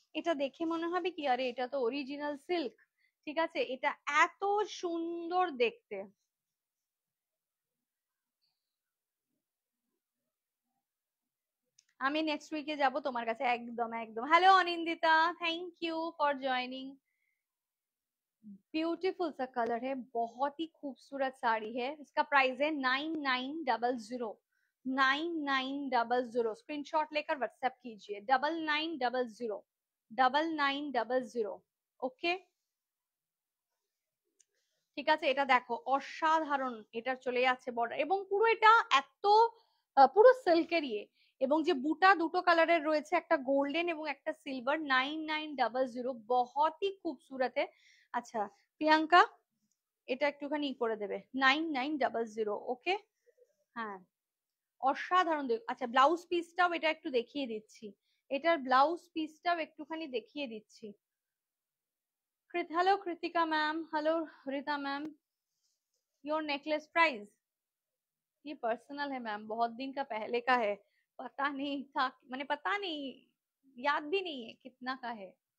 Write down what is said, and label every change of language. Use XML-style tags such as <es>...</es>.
<bn>এটা দেখে মনে হবে কি, আরে এটা তো অরিজিনাল সিল্ক। ঠিক আছে, এটা এত সুন্দর দেখতে। আমি নেক্সট উইকে যাব তোমার কাছে, একদম একদম। Hello Anindita,</bn> <en>Thank you for joining.</en> <hi>Beautiful सा कलर है, बहुत ही खूबसूरत साड़ी है। इसका प्राइस है 9900। 9900 स्क्रीनशॉट लेकर व्हाट्सएप कीजिए, 9900, 9900।</hi> <bn>ওকে, ঠিক আছে। এটা দেখো অসাধারণ, এটার চলে যাচ্ছে বর্ডার, এবং পুরো এটা এত পুরো সিল্কেরই। এবং যে বুটা দুটো কালারের রয়েছে, একটা গোল্ডেন এবং একটা সিলভার। 9900,</bn> <hi>बहुत ही खूबसूरत है।</hi> <bn>আচ্ছা প্রিয়াঙ্কা, এটা একটুখানি করে দেবে, 9900। ওকে, হ্যাঁ, অসাধারণ দেখ। আচ্ছা ব্লাউজ পিসটাও এটা একটু দেখিয়ে দিচ্ছি, এটার ব্লাউজ পিসটাও একটুখানি দেখিয়ে দিচ্ছি।</bn> <hi>Hello Kritika ma'am, hello Rita ma'am.</hi> <en>your necklace price,</en> <hi>ये पर्सनल है मैम, बहुत दिन का पहले का है, पता नहीं था, मैंने पता नहीं, याद भी नहीं है कितना का है।</hi>